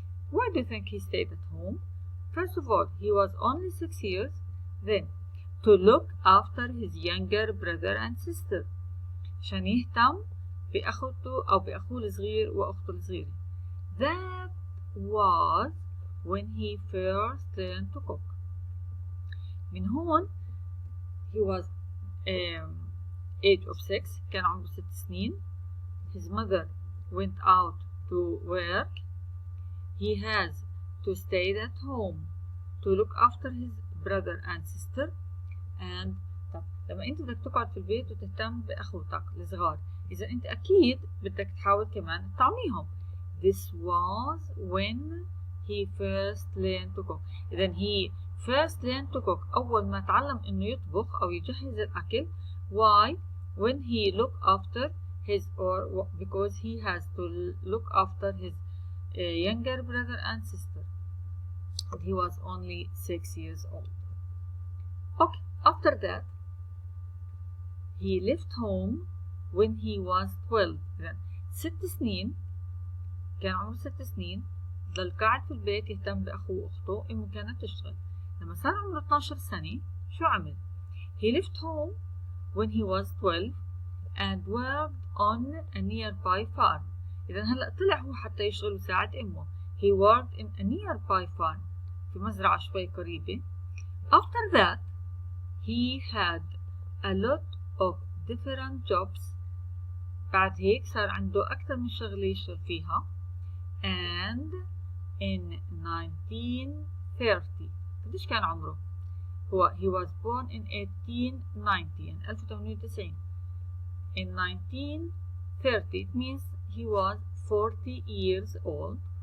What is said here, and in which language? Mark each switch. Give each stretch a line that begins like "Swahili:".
English: Why do you think he stayed at home? First of all, he was only 6 years. Then, to look after his younger brother and sister.
Arabic: عشان يهتم بأخوته أو بأخوه الصغير وأخته الصغيرة.
English: That was when he first learned to cook.
Arabic: من هون
English: he was age of 6.
Arabic: كان عمره 6 سنين.
English: His mother went out to work. He has to stay at home to look after his brother and sister.
Arabic: And لما انت بدك تقعد في البيت وتهتم باخوتك الصغار، اذا انت اكيد بدك تحاول كمان تطعميهم.
English: This was when he first learned to cook.
Arabic: اذا
English: he first learned to cook
Arabic: اول ما تعلم انه يطبخ او يجهز الاكل.
English: Why? When he looked after his, or because he has to look after his younger brother and sister. He was only 6 years old. Okay, after that he left home when he was 12.
Arabic: يعني 6 سنين، كان عمره 6 سنين، ضل قاعد في البيت يهتم بأخوه وأخته. أمه كانت تشتغل. لما صار عمره 12 سنة شو عمل؟
English: He left home when he was 12 and worked on a nearby farm.
Arabic: إذا هلأ طلع هو حتى يشتغل ويساعد أمه.
English: He worked in a nearby farm.
Arabic: في مزرعة شوي قريبة.
English: After that he had a lot of different jobs.
Arabic: بعد هيك صار عنده أكثر من شغلة يشتغل فيها.
English: And in 1930
Arabic: قديش كان عمره؟
English: he was born in 1890 يعني 1890. In 1930 it means he was 40 years old.